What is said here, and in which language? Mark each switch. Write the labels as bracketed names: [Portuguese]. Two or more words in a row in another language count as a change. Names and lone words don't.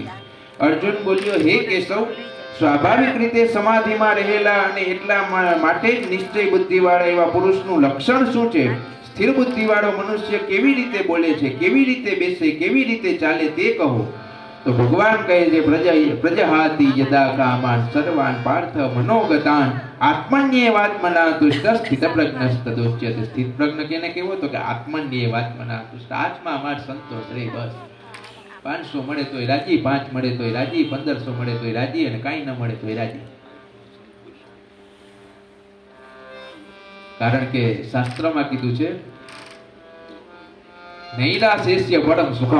[Gujarati] અર્જુન બોલ્યો, હે કેશવ, સ્વાભાવિક રીતે સમાધિમાં રહેલા અને એટલા માટે જ નિશ્ચય બુદ્ધિવાળા એવા પુરુષનું લક્ષણ શું છે? સ્થિર બુદ્ધિવાળો મનુષ્ય કેવી રીતે બોલે છે, કેવી રીતે બેસે, કેવી રીતે ચાલે તે કહો. તો ભગવાન કહે છે, [Sanskrit] પ્રજહાતિ યદા કામાન સર્વાન પાર્થ મનોગતાન આત્મન્યેવાત્મના તુષ્ટ સ્થિતપ્રજ્ઞસ્તદોચ્યતે. સ્થિત પ્રજ્ઞ [Gujarati] કેને કેવો તો કે [Sanskrit] આત્મન્યેવાત્મના તુષ્ટ, [Gujarati] આત્મા માં સંતોષ રહે. બસ 500 મળે તોય રાજી, 5 મળે તોય રાજી, 1500 મળે તોય રાજી, અને કાંઈ ન મળે તોય રાજી. કારણ કે શાસ્ત્રમાં કીધું છે, [Sanskrit] નૈરાશેષ્ય પરમ સુખમ.